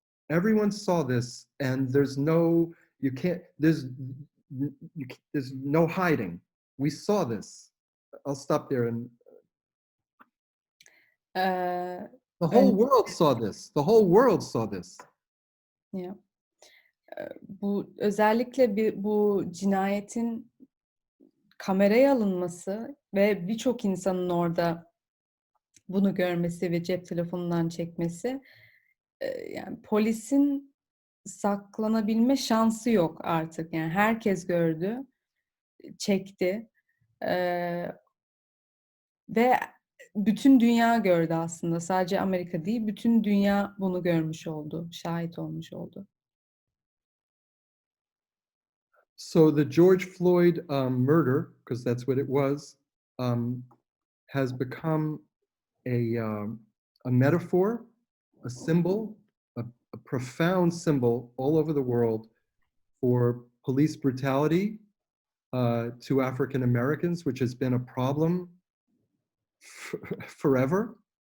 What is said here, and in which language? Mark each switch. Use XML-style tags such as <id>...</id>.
<en>Everyone saw this, and there's no hiding. We saw this. I'll stop there. And the whole world saw this. The whole world saw this. Yeah.</en> <tr>Bu özellikle bu cinayetin kameraya alınması ve birçok insanın orada bunu görmesi ve cep telefonundan çekmesi, yani polisin saklanabilme şansı yok artık. Yani herkes gördü, çekti ve bütün dünya gördü aslında. Sadece Amerika değil, bütün dünya bunu görmüş oldu, şahit olmuş oldu.</tr> <en>So the George Floyd murder, because that's what it was, has become a metaphor, a symbol, a profound symbol all over the world for police brutality to African Americans, which has been a problem forever.</en>